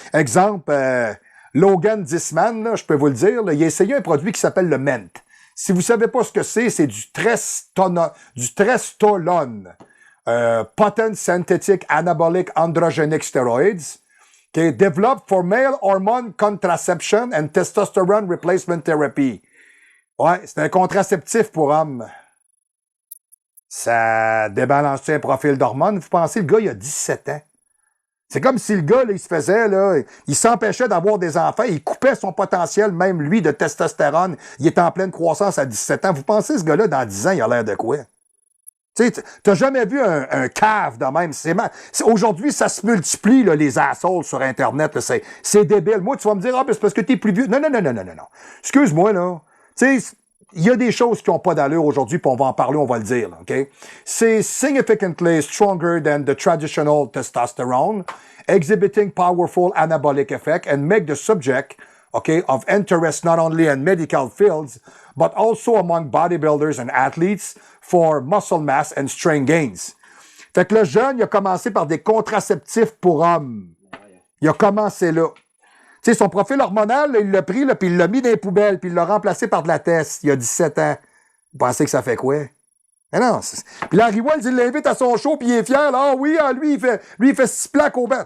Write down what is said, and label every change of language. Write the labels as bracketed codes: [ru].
[fr] Exemple, Logan Disman, là, je peux vous le dire, là, il a essayé un produit qui s'appelle le Ment. Si vous savez pas ce que c'est du Trestolone. [en] potent synthetic anabolic androgenic steroids, okay, developed for male hormone contraception and testosterone replacement therapy. [fr] Ouais, c'est un contraceptif pour hommes. Ça débalance un profil d'hormones. Vous pensez, le gars, il a 17 ans. C'est comme si le gars, là, il se faisait, là, il s'empêchait d'avoir des enfants, il coupait son potentiel, même lui, de testostérone. Il est en pleine croissance à 17 ans. Vous pensez, ce gars-là, dans 10 ans, il a l'air de quoi? Tu sais, t'as jamais vu un cave de même. Aujourd'hui, ça se multiplie, là, les assholes sur Internet. C'est débile. Moi, tu vas me dire, ah, ben, c'est parce que t'es plus vieux. Non, non, non, non, non, non, non. Excuse-moi, là. Tu sais, il y a des choses qui n'ont pas d'allure aujourd'hui, puis on va en parler, on va le dire, là, OK? C'est [en] significantly stronger than the traditional testosterone, exhibiting powerful anabolic effect and make the subject, okay, of interest not only in medical fields, but also among bodybuilders and athletes for muscle mass and strength gains. [fr] Fait que le jeune, il a commencé par des contraceptifs pour hommes. Il a commencé là. Tu sais, son profil hormonal, là, il l'a pris, là, puis il l'a mis dans les poubelles, puis il l'a remplacé par de la test. Il a 17 ans. Vous pensez que ça fait quoi? Mais non. Puis Larry Wells, il l'invite à son show, puis il est fier. Là, ah oui, ah, lui, il fait 6 plaques au banc.